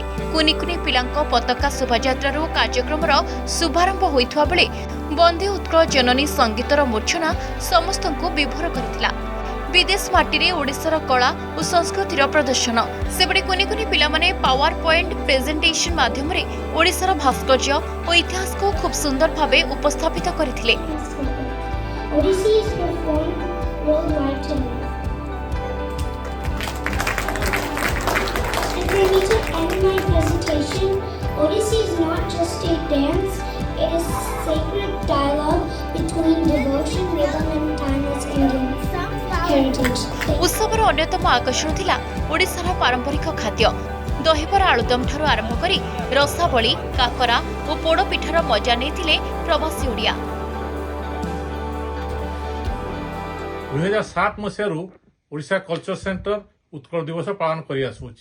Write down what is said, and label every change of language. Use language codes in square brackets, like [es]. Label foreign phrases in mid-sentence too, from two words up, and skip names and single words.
[or] କୁନି କୁନି ପିଲାଙ୍କ ପତାକା ଶୋଭାଯାତ୍ରାରୁ କାର୍ଯ୍ୟକ୍ରମର ଶୁଭାରମ୍ଭ ହୋଇଥିବା ବେଳେ ବନ୍ଦେ ଉତ୍କଳ ଜନନୀ ସଙ୍ଗୀତର ମୂର୍ଚ୍ଛନା ସମସ୍ତଙ୍କୁ ବିଭୋର କରିଥିଲା। ବିଦେଶ ମାଟିରେ ଓଡ଼ିଶାର କଳା ଓ ସଂସ୍କୃତିର ପ୍ରଦର୍ଶନ। ସେପଟେ କୁନି କୁନି ପିଲାମାନେ [en] power point presentation [or] ମାଧ୍ୟମରେ ଓଡ଼ିଶାର ଭାସ୍କର୍ଯ୍ୟ ଓ ଇତିହାସକୁ ଖୁବ୍ ସୁନ୍ଦର ଭାବେ ଉପସ୍ଥାପିତ କରିଥିଲେ। [en] Odyssey is performed worldwide today. And for me to end my presentation, Odyssey is not just a dance, it is sacred dialogue between devotion, rhythm and timeless Indian heritage. [or] ଉତ୍ସବର ଅନ୍ୟତମ ଆକର୍ଷଣ ଥିଲା ଓଡ଼ିଶାର ପାରମ୍ପରିକ ଖାଦ୍ୟ। ଦହିବରା ଆଳୁଦମ୍ ଠାରୁ ଆରମ୍ଭ କରି ରସାବଳୀ, କାକରା ଓ ପୋଡ଼ପିଠାର ମଜା ନେଇଥିଲେ ପ୍ରବାସୀ ଓଡ଼ିଆ। 2007 ମସିହାରୁ ଓଡ଼ିଶା କଲଚର ସେଣ୍ଟର ଉତ୍କଳ ଦିବସ ପାଳନ କରିଆସୁଅଛି।